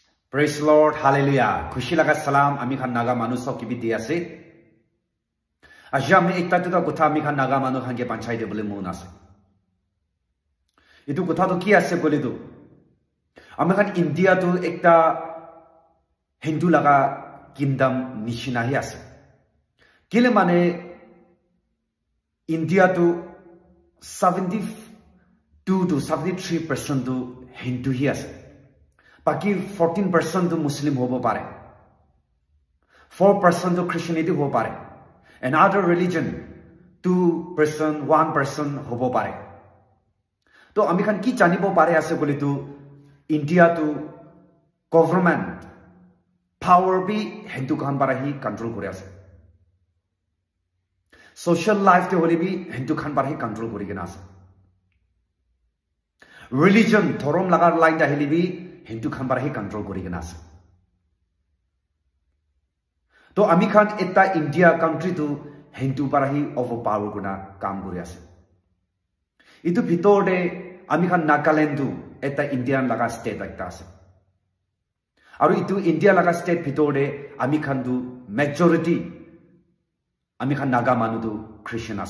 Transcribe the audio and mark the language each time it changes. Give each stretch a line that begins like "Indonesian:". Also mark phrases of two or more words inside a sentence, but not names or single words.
English: Praise the Lord, hallelujah.
Naga Pidgin: Khushi laga salam, ami khan naga manu sab ki bhi diya se. Aja me ekta tuta kutha ami khan naga manu khan ke panchai de bole moon ase. Itu kutha to ki ase bole do. Ami khan India to ekta Hindu laga kingdom nishina hi ase. Kile mane India to 72 to 73% to Hindu hi ase. Baki 14% to Muslim hobo pare. 4% to Christianity hobo pare.
English: And other religion 2%, 1%
Naga Pidgin: hobo pare. To ami khan ki janibo pare ase bole to India to
English: government power
Naga Pidgin: bi Hindu khan para hi control kore ase.
English: Social life
Naga Pidgin: te hole bi Hindu khan para hi control kori kena ase. Religion thorom lagar line ta hili bi Hindu khan para hi control kori kena ase. To ami khan etta India country to Hindu para hi overpower kuna kaam kori ase. Itu bhitor de ami khan Nagaland tu etta Indian laga state ekta ase. Aru itu India laga state bhitor de ami khan tu majority ami khan Naga manu tu Christian ase.